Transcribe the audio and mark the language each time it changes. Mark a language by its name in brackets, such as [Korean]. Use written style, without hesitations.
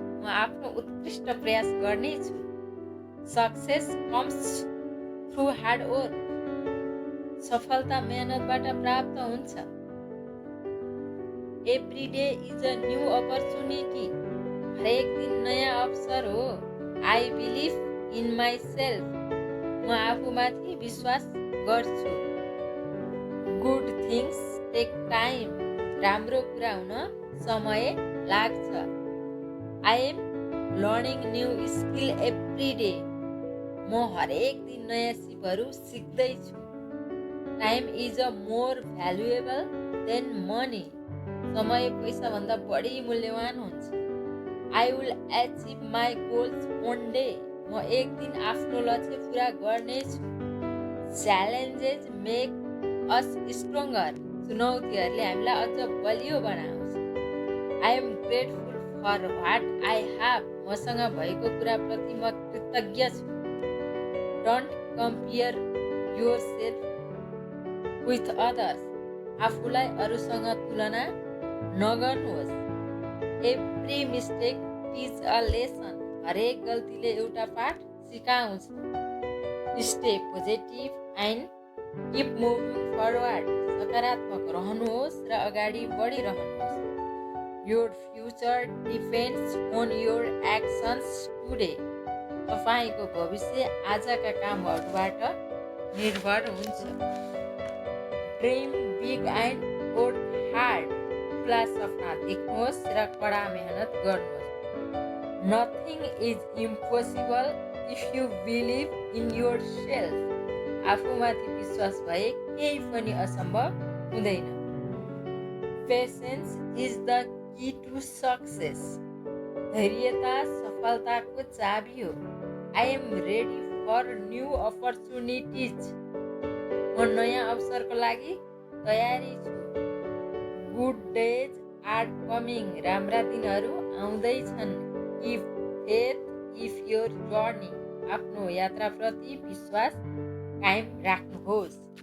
[Nepali] म आफ्नो उत्कृष्ट प्रयास गर्नेछु. [English] Success comes through hard work. [Nepali] सफलता मेहनतबाट प्राप्त हुन्छ. [English] Every day is a new opportunity. [Nepali] हरेक दिन नयाँ अवसर हो. [English] I believe in myself. [Nepali] म आफूमाथि विश्वास गर्छु. [English] Good things take time. [Nepali] राम्रो कुरा हुन समय लाग्छ. [English] I am learning new skill every day. [Nepali] म हरेक दिन नयाँ सिपहरू सिक्दैछु. [English] Time is a more valuable than money. [Nepali] समय पैसाभन्दा बढी मूल्यवान हुन्छ. [English] I will achieve my goals one day. [Nepali] म एक दिन आफ्नो लक्ष्य पूरा गर्नेछु. [English] Challenges make us stronger. [Nepali] चुनौतीहरूले हामीलाई अझ बलियो बनाउँछ. [English] I am grateful for what I have. [Nepali] मसँग भएको कुराप्रति म कृतज्ञ छु. [English] Don't compare yourself with others. [Nepali] आफूलाई अरूसँग तुलना नगर्नुहोस्. [English] Every mistake teach a lesson. [Nepali] हरेक गल्तीले एउटा पाठ सिकाउँछ. [English] Stay positive and keep moving forward. [Nepali] सकारात्मक रहनुहोस् र अगाडि बढिरहनुहोस्. [English] Your future depends on your actions today. [Nepali] तपाईको भविष्य आजका कामहरूबाट निर्भर हुन्छ. [English] Dream big and work hard. [Nepali] ठुला सपना देख्नुहोस् र कडा मेहनत गर्नुहोस्. [English] Nothing is impossible if you believe in yourself. [Nepali] आफूमाथि विश्वास भए केही पनि असम्भव हुँदैन. [English] Patience is the key to success. [Nepali] धैर्यता सफलताको चाबी हो. [English] I am ready for new opportunities. [Nepali] म नयाँ अवसरको लागि तयारी छु. [English] Good days are coming. [Nepali] राम्रा दिनहरू आउँदैछन्. [English] Keep faith if your journey. [Nepali] आफ्नो यात्राप्रति विश्वास कायम राख्नुहोस्.